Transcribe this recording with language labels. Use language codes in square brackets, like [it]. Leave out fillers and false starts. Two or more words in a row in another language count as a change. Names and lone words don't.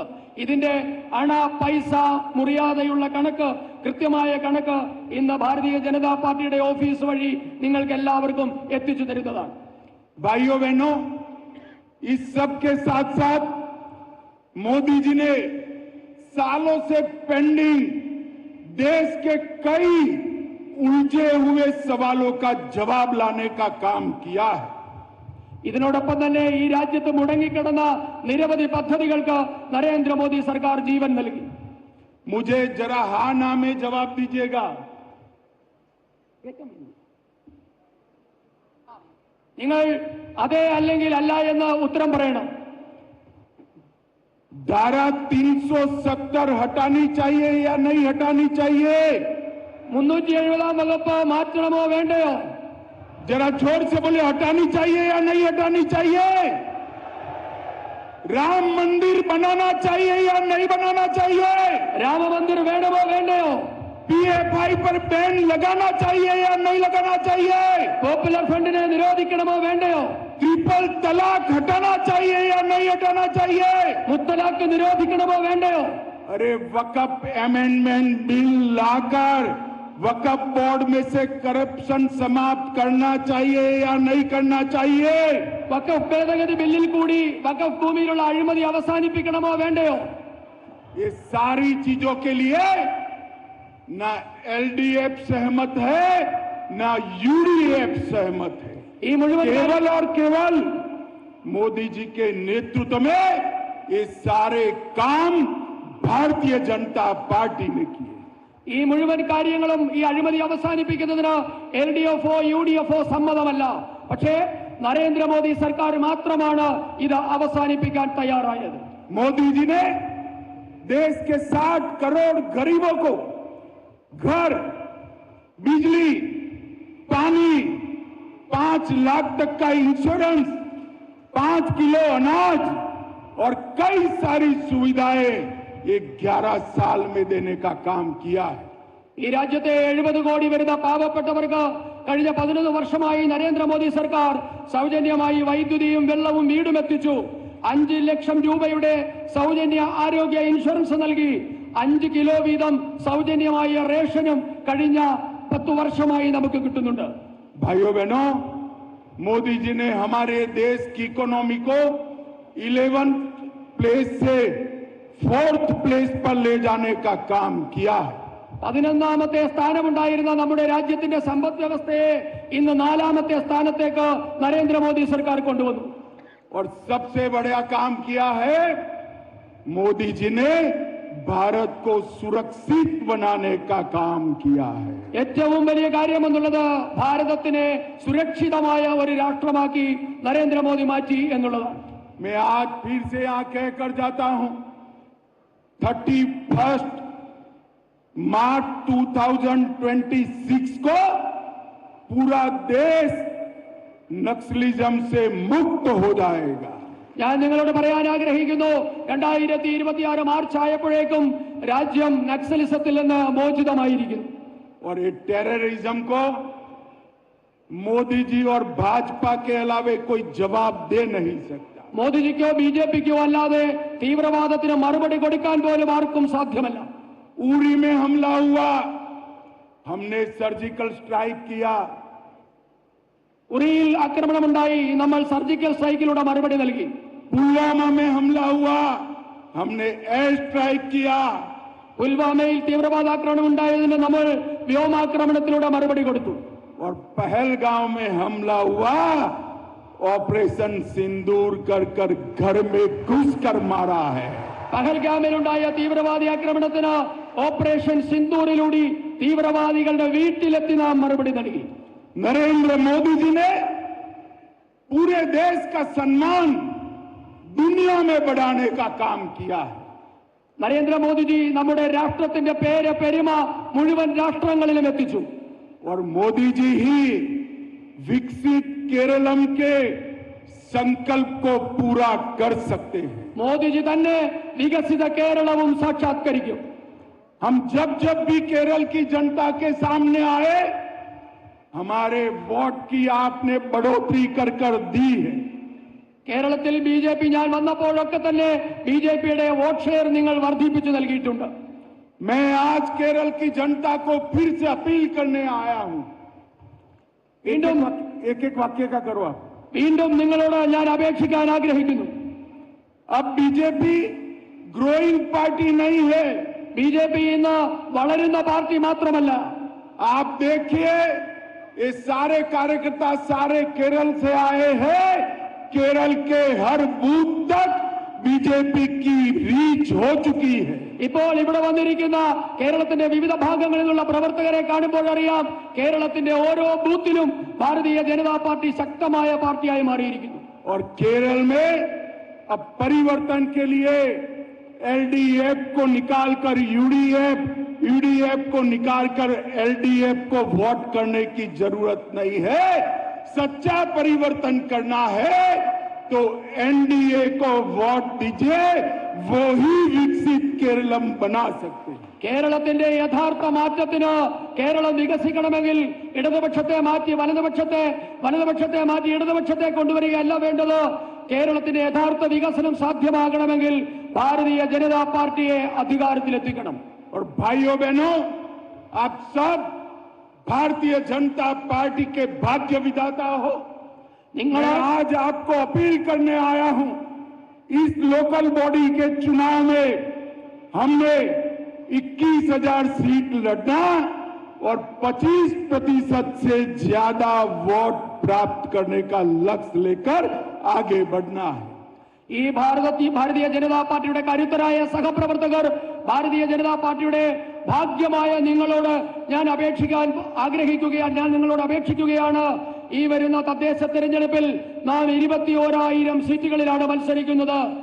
[ml] ഇതിന്റെ അണ പൈസ മുറിയാതെയുള്ള കണക്ക്, കൃത്യമായ കണക്ക് ഇന്ന് ഭാരതീയ ജനതാ പാർട്ടിയുടെ ഓഫീസ് വഴി നിങ്ങൾക്ക് എല്ലാവർക്കും എത്തിച്ചു തരുന്നതാണ്. [hi] भाइयों बहनों, इस सब के साथ साथ मोदी जी ने सालों से पेंडिंग देश के कई उलझे हुए सवालों का जवाब लाने का काम किया है. [ml] ഇതിനോടൊപ്പം തന്നെ ഈ രാജ്യത്ത് മുടങ്ങിക്കിടന്ന നിരവധി പദ്ധതികൾക്ക് നരേന്ദ്രമോദി സർക്കാർ ജീവൻ നൽകി. [hi] मुझे जरा हाँ ना में जवाब दीजिएगा. [ml] നിങ്ങൾ അതെ അല്ലെങ്കിൽ അല്ല എന്ന് ഉത്തരം പറയണം. [hi] धारा 370 हटानी चाहिए या नहीं हटानी चाहिए? [ml] 370 വകുപ്പ് മാറ്റണമോ വേണ്ടയോ? [hi] जरा जोर से बोले, हटानी चाहिए या नहीं हटानी चाहिए? राम मंदिर बनाना चाहिए या नहीं बनाना चाहिए? [ml] രാമ മന്ദിർ വേണമോ വേണ്ടയോ? [hi] पीएफआई पर बैन लगाना चाहिए या नहीं लगाना चाहिए? [ml] പോപ്പുലർ ഫണ്ടിനെ നിരോധിക്കണമോ വേണ്ടയോ? [hi] ट्रिपल तलाक हटाना चाहिए या नहीं हटाना चाहिए? [ml] മുത്തലാഖ് നിരോധിക്കണമോ വേണ്ടയോ? [hi] अरे वक्फ [en] amendment bill [hi] लाकर वक्फ बोर्ड में से करप्शन समाप्त करना चाहिए या नहीं करना चाहिए? [ml] വഖഫ് ഭേദഗതി ബില്ലിൽ കൂടി വഖഫ് ഭൂമിയിലുള്ള അഴിമതി അവസാനിപ്പിക്കണമോ വേണ്ടയോ? [hi] ये सारी चीजों के लिए ना एलडीएफ सहमत है ना यूडीएफ सहमत है. [ml] ഈ മുഴുവൻ [hi] केवल और केवल मोदी जी के नेतृत्व में ये सारे काम भारतीय जनता पार्टी ने किए. [ml] ഈ മുഴുവൻ കാര്യങ്ങളും ഈ അഴിമതി അവസാനിപ്പിക്കുന്നതിന് എൽഡിഎഫോ യുഡിഎഫോ സമ്മതമല്ല. പക്ഷേ നരേന്ദ്രമോദി സർക്കാർ മാത്രമാണ് ഇത് അവസാനിപ്പിക്കാൻ തയ്യാറായത്. [hi] मोदी जी ने देश के 60 करोड़ गरीबों को घर, बिजली, पानी, 5 लाख तक का इंश्योरेंस, 5 किलो अनाज और कई सारी सुविधाएं ये 11 साल में देने का काम किया है. [ml] ഈ രാജ്യത്തെ 70 കോടി വരുന്ന പാവപ്പെട്ടവർക്ക് കഴിഞ്ഞ 11 വർഷമായി നരേന്ദ്രമോദി സർക്കാർ സൗജന്യമായി വൈദ്യുതിയും വെള്ളവും വീടും എത്തിച്ചു. 5 ലക്ഷം രൂപയുടെ സൗജന്യ ആരോഗ്യ ഇൻഷുറൻസ് നൽകി. 5 കിലോ വീതം സൗജന്യമായ റേഷനും കഴിഞ്ഞ 10 വർഷമായി നമുക്ക് കിട്ടുന്നുണ്ട്. [hi] भाइयों बहनों, मोदी जी ने हमारे देश की इकोनॉमी को 11th प्लेस से 4th प्लेस पर ले जाने का काम किया है. [ml] 11ാമത്തെ സ്ഥാനമുണ്ടായിരുന്ന നമ്മുടെ രാജ്യത്തിന്റെ സമ്പദ് വ്യവസ്ഥയെ ഇന്ന് 4ാമത്തെ സ്ഥാനത്തേക്ക് നരേന്ദ്രമോദി സർക്കാർ കൊണ്ടുവന്നു. [hi] और सबसे बड़ा काम किया है, मोदी जी ने भारत को सुरक्षित बनाने का काम किया है. [ml] ഏറ്റവും വലിയ കാര്യം എന്നുള്ളത് ഭാരതത്തിനെ സുരക്ഷിതമായ ഒരു രാഷ്ട്രമാക്കി നരേന്ദ്രമോദി മാറ്റി എന്നുള്ളതാണ്. [hi] मैं आज फिर से यहां कहकर जाता हूं, 31 मार्च 2026 को पूरा देश नक्सलिज्म से मुक्त हो जाएगा. [ml] ഞാൻ നിങ്ങളോട് പറയാൻ ആഗ്രഹിക്കുന്നു, 2026 മാർച്ച് ആയപ്പോഴേക്കും രാജ്യം നക്സലിസത്തിൽ നിന്ന് മോചിതമായിരിക്കുന്നു. [hi] और ये टेररिज्म को मोदी जी और भाजपा के अलावे कोई जवाब दे नहीं सकता. [ml] മോദിജിക്കോ ബിജെപിക്കോ അല്ലാതെ തീവ്രവാദത്തിന് മറുപടി കൊടുക്കാൻ പോലും ആർക്കും സാധ്യമല്ല. [hi] उरी में हमला हुआ, हमने [en] surgical strike [hi] किया. [ml] ഉറിയിൽ ആക്രമണമുണ്ടായി, നമ്മൾ [en] surgical strikeലൂടെ [ml] മറുപടി നൽകി. [hi] पुलवामा में हमला हुआ, हमने [en] air strike [hi] किया. [ml] പുൽവാമയിൽ തീവ്രവാദാക്രമണം ഉണ്ടായതിന് നമ്മൾ വ്യോമാക്രമണത്തിലൂടെ മറുപടി കൊടുത്തു. [hi] और पहलगांव में हमला हुआ, ऑपरेशन सिंदूर कर कर घर में घुसकर मारा है. [ml] പഹൽഗാമിലുണ്ടായ തീവ്രവാദി ആക്രമണത്തിന് ഓപ്പറേഷൻ സിന്ദൂറിലൂടെ തീവ്രവാദികളുടെ വീട്ടിലെത്തി നാം മറുപടി നൽകി. [hi] नरेंद्र मोदी जी ने पूरे देश का सम्मान दुनिया में बढ़ाने का काम किया है. [ml] നരേന്ദ്രമോദിജി നമ്മുടെ രാഷ്ട്രത്തിന്റെ പേര് പെരുമ മുഴുവൻ രാഷ്ട്രങ്ങളിലും എത്തിച്ചു. [hi] और मोदी जी ही विकसित केरलम के संकल्प को पूरा कर सकते हैं। [ml] മോദി ജി തന്നെ വികസിത കേരളവും സാക്ഷാത്കരിക്കും. [hi] हम जब जब भी केरल की जनता के सामने आए, हमारे वोट की आपने बढ़ोतरी कर दी है। [ml] കേരളത്തിൽ ബിജെപി ഞാൻ വന്നപ്പോഴൊക്കെ തന്നെ ബിജെപിയുടെ [en] vote share [ml] നിങ്ങൾ വർദ്ധിപ്പിച്ചു നൽകിയിട്ടുണ്ട്. [hi] मैं आज केरल की जनता को फिर से अपील करने आया हूं. एक एक वाक्य का करो आप. [ml] വീണ്ടും നിങ്ങളോട് ഞാൻ അപേക്ഷിക്കാൻ ആഗ്രഹിക്കുന്നു. [hi] अब बीजेपी [en] growing party [hi] नहीं है. [ml] ബിജെപി ഇന്ന് വളരുന്ന പാർട്ടി മാത്രമല്ല. [hi] आप देखिए ये सारे कार्यकर्ता सारे केरल से आए हैं. केरल के हर बूथ तक बीजेपी की रीच हो चुकी है. [ml] ഇപ്പോൾ ഇവിടെ വന്നിരിക്കുന്ന കേരളത്തിന്റെ വിവിധ ഭാഗങ്ങളിൽ നിന്നുള്ള പ്രവർത്തകരെ കാണുമ്പോൾ അറിയാം കേരളത്തിന്റെ ഓരോ ബൂത്തിലും ഭാരതീയ ജനതാ പാർട്ടി ശക്തമായ പാർട്ടിയായി മാറിയിരിക്കുന്നു. [hi] और केरल में अब परिवर्तन के लिए एलडीएफ को निकालकर यूडीएफ को निकालकर एलडीएफ को वोट करने की जरूरत नहीं है. सच्चा परिवर्तन करना है तो एनडीए को वोट दीजिए. वो ही विकसित केरलम बना सकते हैं. [ml] കേരളത്തിന്റെ യഥാർത്ഥ മാറ്റത്തിന് കേരളം വികസിക്കണമെങ്കിൽ ഇടതുപക്ഷത്തെ മാറ്റി വലതുപക്ഷത്തെ മാറ്റി ഇടതുപക്ഷത്തെ കൊണ്ടുവരികയല്ല വേണ്ടത്. കേരളത്തിന്റെ യഥാർത്ഥ വികസനം സാധ്യമാകണമെങ്കിൽ ഭാരതീയ ജനതാ പാർട്ടിയെ അധികാരത്തിലെത്തിക്കണം. [hi] और भाइयों बहनों, आप सब भारतीय जनता पार्टी के भाग्य विधाता हो. मैं आज आपको अपील करने आया हूं. इस [en] local body [hi] के चुनाव में हमने 21,000 सीट लड़ना और 25% से ज्यादा वोट प्राप्त करने का लक्ष्य लेकर आगे बढ़ना है. [ml] ഈ ഭാരതീയ ജനതാ പാർട്ടിയുടെ കരുത്തരായ സഹപ്രവർത്തകർ ഭാരതീയ ജനതാ പാർട്ടിയുടെ ഭാഗ്യമായ നിങ്ങളോട് ഞാൻ നിങ്ങളോട് അപേക്ഷിക്കുകയാണ്. ഈ വരുന്ന തദ്ദേശ തെരഞ്ഞെടുപ്പിൽ നാം 21,000 സീറ്റുകളിലാണ് മത്സരിക്കുന്നത്.